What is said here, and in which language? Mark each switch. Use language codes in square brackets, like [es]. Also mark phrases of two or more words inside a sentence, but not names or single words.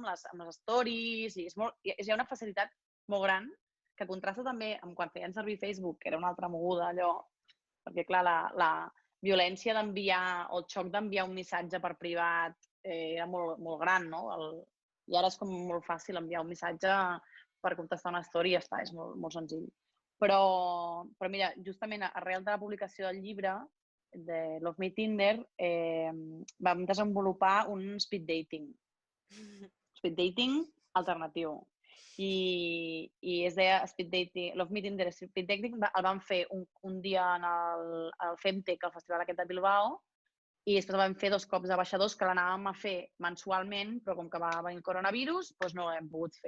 [ca] Amb les stories i hi ha una facilitat molt gran que contrasta també amb quan feien servir Facebook, que era una altra moguda allò, perquè clar, la violència d'enviar o el xoc d'enviar un missatge per privat era molt, molt gran, no? I ara és com molt fàcil enviar un missatge per contestar una story i ja està, és molt, molt senzill. Però mira, justament arrel de la publicació del llibre de Love Me Tinder vam desenvolupar un [en] speed dating. Speed dating alternatiu. [ca] I es deia Speed Dating, Love Me Tinder Speed Dating, el vam fer un dia al Femtech, al festival aquest de Bilbao, i després vam fer 2 cops de baixadors que l'anàvem a fer mensualment, però com que va venir el coronavirus, doncs no l'hem pogut fer.